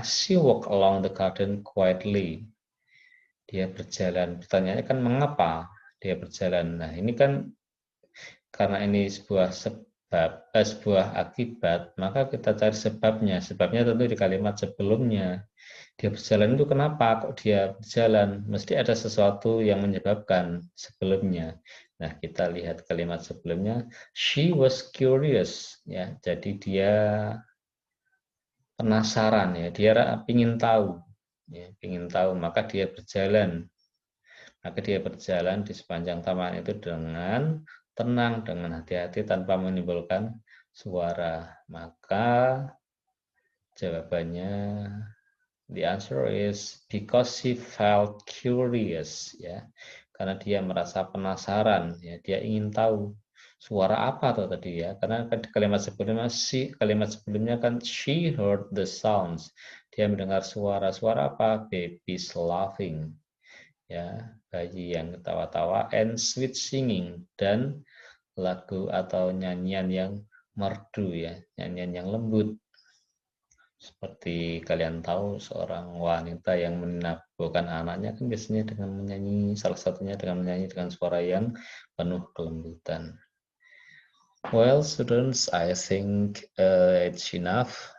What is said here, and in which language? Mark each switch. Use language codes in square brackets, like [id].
[en] She walk along the garden quietly. [id] Dia berjalan. Pertanyaannya kan mengapa dia berjalan? Nah, ini kan karena ini sebuah sebuah akibat, maka kita cari sebabnya. Sebabnya tentu di kalimat sebelumnya. Dia berjalan itu kenapa kok dia berjalan? Mesti ada sesuatu yang menyebabkan sebelumnya. Nah, kita lihat kalimat sebelumnya. [en] She was curious, [id] ya. Jadi dia penasaran, ya. Dia ingin tahu, ya. Ingin tahu, maka dia berjalan. Maka dia berjalan di sepanjang taman itu dengan tenang, dengan hati-hati tanpa menimbulkan suara. Maka jawabannya, [en] the answer is because she felt curious, ya. [id] Karena dia merasa penasaran, ya, dia ingin tahu suara apa tuh tadi ya. Karena kalimat sebelumnya kan [en] she heard the sounds. [id] Dia mendengar suara apa? [en] Babies laughing. [id] Ya, bayi yang ketawa-tawa, [en] and sweet singing, [id] dan lagu atau nyanyian yang merdu ya, nyanyian yang lembut. Seperti kalian tahu, seorang wanita yang menakbulkan anaknya kan biasanya dengan menyanyi, salah satunya dengan menyanyi dengan suara yang penuh kelembutan. [en] Well, students, I think it's enough.